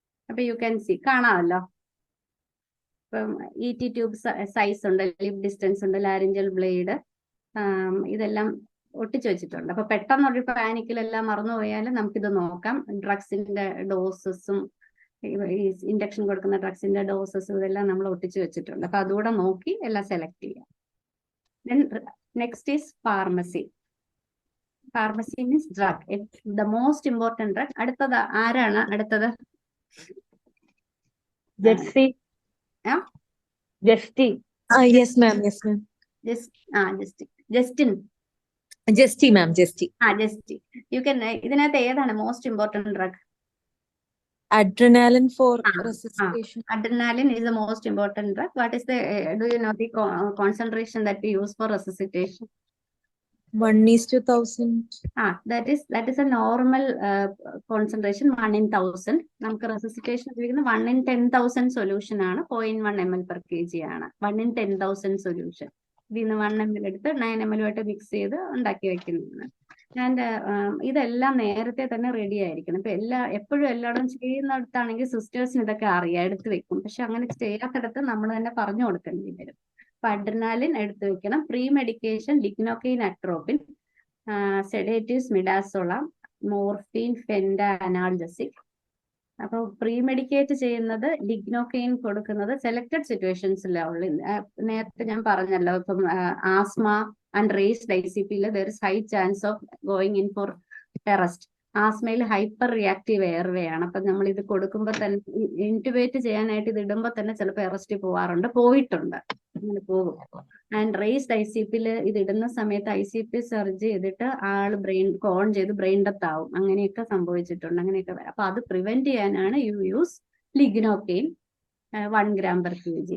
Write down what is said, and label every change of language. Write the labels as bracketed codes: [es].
[ml] അപ്പൊ [en] you can see, [ml] കാണാമല്ലോ. ഇപ്പം ET ട്യൂബ് സൈസ് ഉണ്ട്, ലിപ് ഡിസ്റ്റൻസ് ഉണ്ട്, ലാരിഞ്ചൽ ബ്ലേഡ്, ഇതെല്ലാം ഒട്ടിച്ചു വെച്ചിട്ടുണ്ട്. അപ്പൊ പെട്ടെന്നൊരു പാനിക്കിലെല്ലാം മറന്നുപോയാൽ നമുക്കിത് നോക്കാം. ഡ്രഗ്സിന്റെ ഡോസസും ഇൻഡക്ഷൻ കൊടുക്കുന്ന ഡ്രഗ്സിന്റെ ഡോസസും ഇതെല്ലാം നമ്മൾ ഒട്ടിച്ചു വെച്ചിട്ടുണ്ട്. അപ്പൊ അതുകൂടെ നോക്കി എല്ലാം സെലക്ട് ചെയ്യാം. [en] Then next is pharmacy. Pharmacy means drug, the most important drug. [ml] അടുത്തത് ആരാണ്? അടുത്തത് Jessy. Justy. [en] Yes, ma'am. Yes, ma'am. [ml] Justin. [en] Justy, ma'am. Justy. [ml] Justy. You can ഇതിനകത്ത് ഏതാണ് most important drug? [en] Adrenaline for resuscitation. Adrenaline is the most important drug. What is the do you know the concentration that we use for resuscitation? 1:1000. That is a normal concentration, 1 in 1000. [ml] നമുക്ക് resuscitation ഉപയോഗിക്കുന്ന 1 in 10,000 solution ആണ്. 0.1 ml/kg ആണ് 1 in 10,000 solution. ഇതിന്ന് 1 ml എടുത്ത് 9 ml ആയിട്ട് mix ചെയ്ത് ഉണ്ടാക്കി വെക്കുന്നതാണ്. ആൻഡ് ഇതെല്ലാം നേരത്തെ തന്നെ റെഡി ആയിരിക്കണം. ഇപ്പൊ എപ്പോഴും എല്ലായിടും ചെയ്യുന്നിടത്താണെങ്കിൽ സിസ്റ്റേഴ്സിന് ഇതൊക്കെ അറിയാം, എടുത്ത് വെക്കും. പക്ഷെ അങ്ങനെ ചെയ്യാത്തിടത്ത് നമ്മൾ തന്നെ പറഞ്ഞു കൊടുക്കേണ്ടി വരും. അപ്പൊ അഡ്രിനാലിൻ എടുത്ത് വെക്കണം. Pre medication ലിഗ്നോക്കൈൻ, atropine, sedatives, മിഡാസോളാം, morphine, ഫെൻഡ, analgesic. അപ്പൊ പ്രീ മെഡിക്കേറ്റ് ചെയ്യുന്നത്, ലിഗ്നോക്കൈൻ കൊടുക്കുന്നത് സെലക്ടഡ് സിറ്റുവേഷൻസിലാണ്. നേരത്തെ ഞാൻ പറഞ്ഞല്ലോ, ഇപ്പം asthma and raised ICPയിൽ [en] there is high chance of going in for arrest. [ml] ആസ്മയിൽ hyper reactive airway ആണ്. അപ്പൊ നമ്മൾ ഇത് കൊടുക്കുമ്പോൾ തന്നെ ഇൻറ്റുബേറ്റ് ചെയ്യാനായിട്ട് ഇത് ഇടുമ്പോൾ തന്നെ ചിലപ്പോൾ അറസ്റ്റ് പോയിട്ടുണ്ട്, അങ്ങനെ പോകും. ആൻഡ് റേസ്ഡ് ICPയിൽ ഇത് ഇടുന്ന സമയത്ത് ICP സർജ് ചെയ്തിട്ട് ആള് കോൺ ചെയ്ത് ബ്രെയിൻ ഡെത്ത് ആവും. അങ്ങനെയൊക്കെ സംഭവിച്ചിട്ടുണ്ട്, അങ്ങനെയൊക്കെ വരാം. അപ്പൊ അത് പ്രിവെന്റ് ചെയ്യാനാണ് യു യൂസ് ലിഗ്നോക്കൈൻ 1 gram/kg.